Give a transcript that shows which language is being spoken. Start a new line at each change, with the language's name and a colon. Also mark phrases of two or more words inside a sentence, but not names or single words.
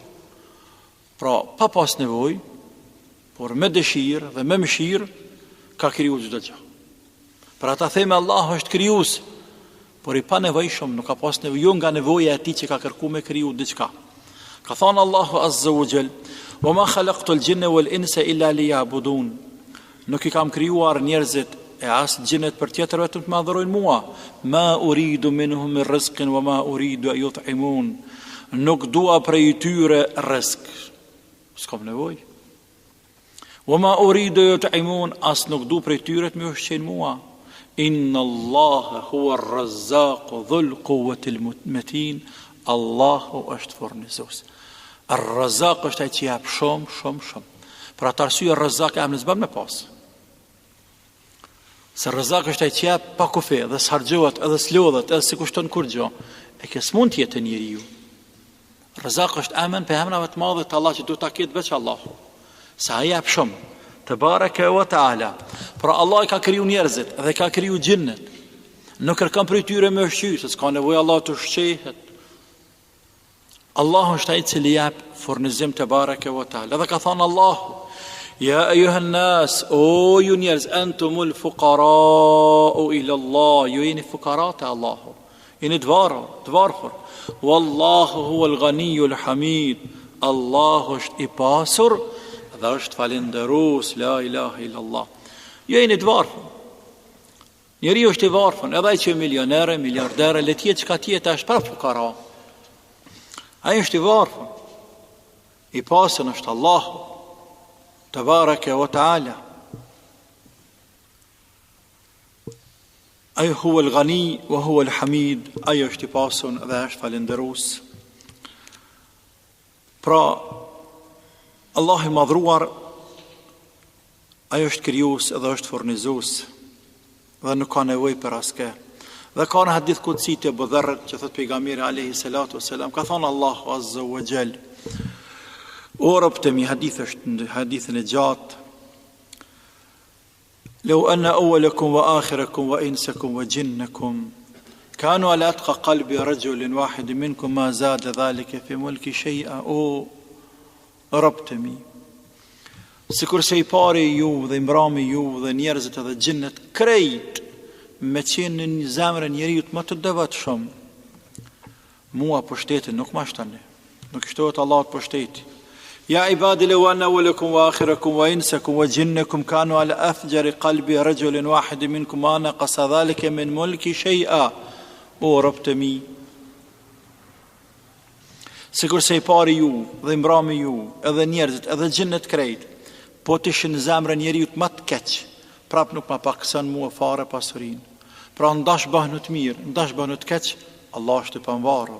Albanian: Pra, pa pas nevojë, por me dëshirë dhe me mëshirë ka krijuar çdo gjë. Për ata theme Allah është krijues, por i panevojshëm, nuk ka pas nevojë, jo nga nevoja e tij që ka kërkuar me kriju diçka. Ka thënë Allahu
Arabic: عز وجل: "وما خلقت الجن والإنس إلا ليعبدون."
Albanian: Nuk I kam krijuar njerëzit e as gjinët për tjetër vetëm të më adhurojnë mua.
Arabic: ما أريد منهم من رزق وما أريد أن يطعمون.
Albanian: Nuk dua prej tyre rrezik. S'kam nevojë.
Arabic: وما أريد يطعمون,
Albanian: as nuk du prej tyre të më ushqejnë mua.
Arabic: إن الله هو الرزاق ذو القوة المتين.
Albanian: Allahu është furnizues. Ar-Razzaq është ai që jep shumë. Për atë arsye ar-Razzaq e amnes bën me pas. Se Razzaq është ai që jep pa kufi, dhe s'harxhohet, edhe s'lodhet, edhe si kushton kur gjë. E kjo s'mund të jetë njeriu. Razzaq është emën për emrave të mëdha të Allah që duhet ta ketë veç Allahu. Sa ai jep shumë.
Arabic: تبارك وتعالى.
Albanian: Pra Allah I ka kriju njerëzit dhe ka kriju gjinnet. Nuk kërkon prej tyre me ushqy, se s'ka nevojë Allah të ushqehet. Allahu është ai që jep furnizim
Arabic: تبارك وتعالى.
Albanian: Dhe ka thënë Allahu:
Arabic: "يا أيها الناس,
Albanian: o ju njerëz,
Arabic: أنتم الفقراء إلى الله."
Albanian: Ju jeni fuqara te Allahu. Jeni dvarfër.
Arabic: والله هو الغني الحميد.
Albanian: Allahu është I pasur dhe është falendërues,
Arabic: لا إله إلا الله.
Albanian: Ju jeni dvarfër. Njeriu është I varfër, edhe ai që milioner, miliarder, le të jetë çka të jetë, është pa fuqara. Ai është I varfër. I pasur është Allahu
Arabic: تبارك وتعالى. Ai هو الغني وهو الحميد.
Albanian: Ai është I pasur dhe është falendërues. Pra, Allah I madhruar, ai është krijues dhe është furnizues dhe nuk ka nevojë për askë. Dhe ka në
Arabic: حديث قدسي
Albanian: të Abu Dharr që thot pejgamberi
Arabic: عليه الصلاة والسلام,
Albanian: ka thënë Allahu
Arabic: عز وجل:
Albanian: "O robtemi", hadith është në hadithin e gjatë:
Arabic: "لو أن أولكم وآخركم وإنسكم وجنكم كانوا على أتقى قلب رجل واحد منكم ما زاد ذلك في ملكي شيئا."
Albanian: O robtemi, sikur se I pari ju dhe I mbrami ju dhe njerëzit edhe gjinnet krejt me qenë në zemrën njeriu më të devotshëm, mua pushtetin nuk ma shtani, nuk shtohet Allah të pushteti.
Arabic: "يا عبادي لو أن أولكم وآخركم وإنسكم وجنكم كانوا على أفجر قلب رجل واحد منكم ما نقص ذلك من ملكي شيئا."
Albanian: O robët e mi, sikur se I pari ju dhe I mbrami ju, edhe njerëzit, edhe gjinnet krejt, po të ishin në zemrën njeriu më të keq, prap nuk ma pakson mua fare pasurinë. Pra ndash bëhnu të mirë, ndash bëhnu të keq, Allah është I pavarur.